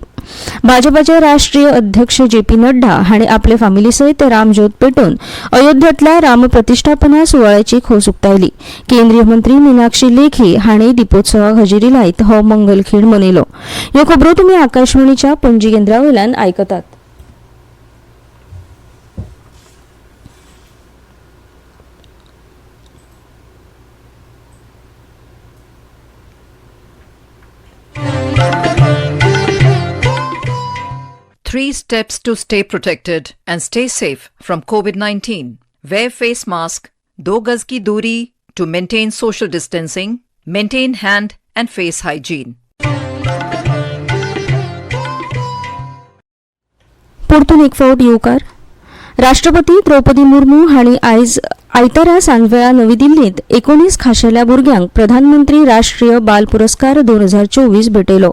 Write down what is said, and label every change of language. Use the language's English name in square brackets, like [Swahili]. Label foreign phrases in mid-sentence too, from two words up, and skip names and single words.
[Konkani] भाजपाचे राष्ट्रीय अध्यक्ष जे.पी. नड्डा हांणी आपले फामिली सयत रामज्योत पेटोवन अयोध्येंतल्या राम प्रतिष्ठापना सुवाळ्याची खोस उक्तायली. केंद्रीय मंत्री मीनाक्षी लेखी हांणी दिपोत्सवाक हजेरी लायत हो मंगलखीण मनयलो. ह्यो खबरो तुमी आकाशवाणीच्या पणजी केंद्रावयल्यान आयकतात. [English] Three steps to stay protected and stay safe from COVID-19. Wear face mask, 2 [Hindi] गज की दूरी [English] to maintain social distancing, maintain hand and face hygiene. [Konkani] परतून एक फावट येवकार. राष्ट्रपती द्रौपदी मुर्मू हांणी आयज आयतारा सांजवेळा नवी दिल्लीत 19 खाशेल्या भुरग्यांक प्रधानमंत्री राष्ट्रीय बाल पुरस्कार 2024 भेटयलो.